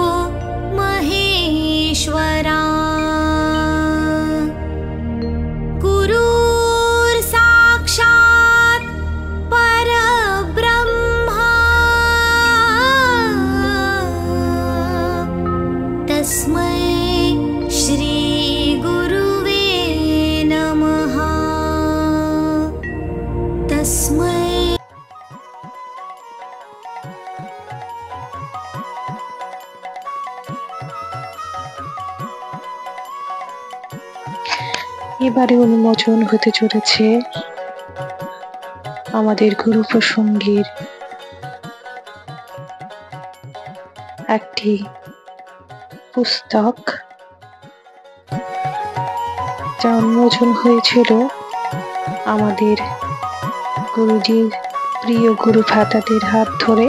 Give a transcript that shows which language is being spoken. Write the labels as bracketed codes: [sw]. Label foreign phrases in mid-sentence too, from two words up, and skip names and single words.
[sa] महेश्वरा गुरुर्साक्षात् परब्रह्मा तस्मै श्री गुरुवे नमः। तस्मै [bn] এবারে উন্মোচন হতে চলেছে আমাদের গুরু প্রসঙ্গের একটি পুস্তক, যা উন্মোচন হয়েছিল আমাদের গুরুজির প্রিয় গুরু ভ্রাতাদের হাত ধরে।